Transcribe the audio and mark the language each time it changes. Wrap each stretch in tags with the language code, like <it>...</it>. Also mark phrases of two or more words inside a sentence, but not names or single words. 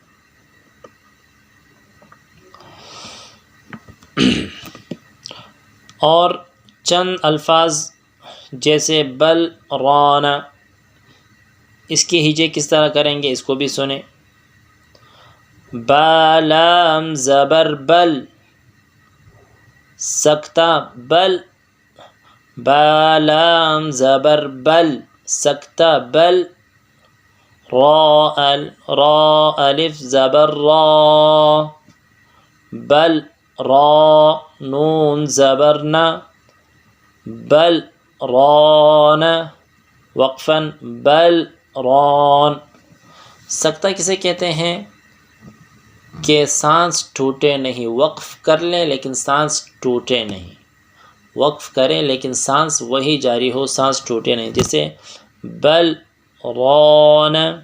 <ur>اور چند الفاظ جیسے بل رانا، اس کی ہجے کس طرح کریں گے اس کو بھی سنیں۔ با لام زبر بل، سکتہ بل، با لام زبر بل سکتہ بل، را الف زبر را بل را، نون زبر نا بل ران، وقفاً بل ران۔ سکتہ کسے کہتے ہیں کہ سانس ٹوٹے نہیں، وقف کر لیں لیکن سانس ٹوٹے نہیں، وقف کریں لیکن سانس وہی جاری ہو، سانس ٹوٹے نہیں، جیسے بل ران۔</ur>